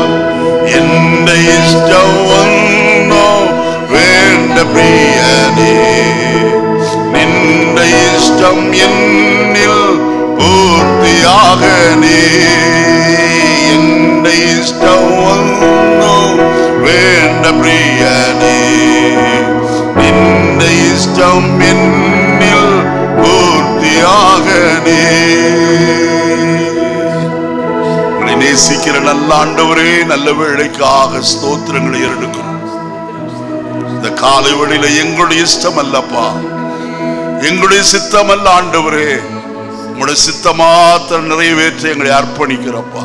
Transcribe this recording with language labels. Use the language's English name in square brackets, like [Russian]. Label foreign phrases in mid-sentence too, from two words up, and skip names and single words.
[Malayalam] എന്റെ ഇഷ്ടം ഒന്നോ വേണ്ട പ്രിയനേ, നിന്റെ ഇഷ്ടം എന്നിൽ പൂർത്തിയാകണേ. എന്റെ ഇഷ്ടം ഒന്നും വേണ്ട പ്രിയനേ, നിന്റെ ഇഷ്ടം എന്നിൽ പൂർത്തിയാകണേ. [Tamil] உங்களை நேசிக்கிற நல்ல ஆண்டவரே, நல்ல வேளைக்காக ஸ்தோத்திரங்களை எடுக்கிறோம். இந்த காலை வேளையில எங்களுடைய இஷ்டம் அல்லப்பா, எங்களுடைய சித்தம் அல்ல ஆண்டவரே, உங்களுடைய சித்தமாத்திரம் நிறைவேற்ற எங்களை அர்ப்பணிக்கிறப்பா.